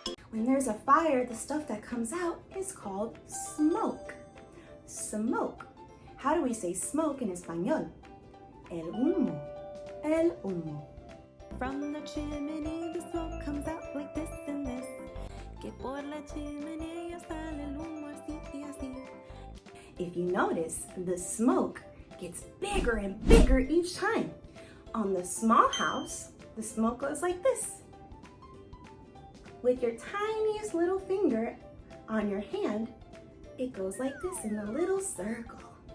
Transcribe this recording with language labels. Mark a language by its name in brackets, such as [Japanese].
[English] When there's a fire, the stuff that comes out is called smoke. Smoke. How do we say smoke in español? El humo. El humo. From the chimney, the smoke comes out like this and this. [Spanish] Que por la chimenea sale el humo así y así. [English] If you notice, the smoke gets bigger and bigger each time. On the small house, the smoke goes like this. With your tiniest little finger on your hand, it goes like this in a little circle.